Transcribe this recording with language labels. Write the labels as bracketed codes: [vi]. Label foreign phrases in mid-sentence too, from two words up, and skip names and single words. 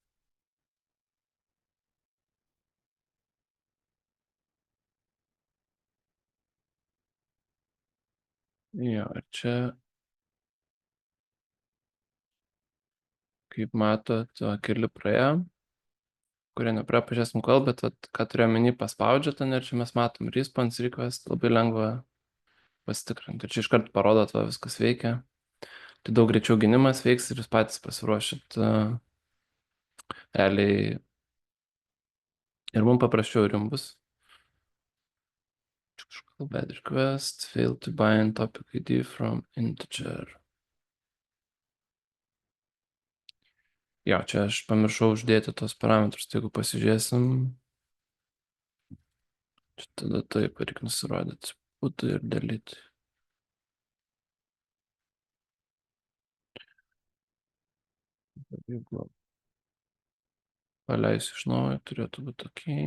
[lt] Jo, ir čia, kaip matot, keli praėjo, kurie nepraėjo, pažiūrėsim kol, bet ką turiu omeny, paspaudžia ten ir čia mes matom [en] response request, [lt] labai lengva pasitikrinti. Ir čia iškart parodo, va viskas veikia. Tai daug greičiau gynimas veiks ir jūs patys pasiruošit realiai. Ir mums paprasčiau ir jums bus. [en] Bad request, fail to bind topic ID from integer. [lt] Jo, čia aš pamiršau uždėti tos parametrus, tai jeigu pasižiūrėsim, čia tada taip reikia nusirodyti būtų ir dalyti. Jeigu paleisiu iš naujo, turėtų būti tokiai.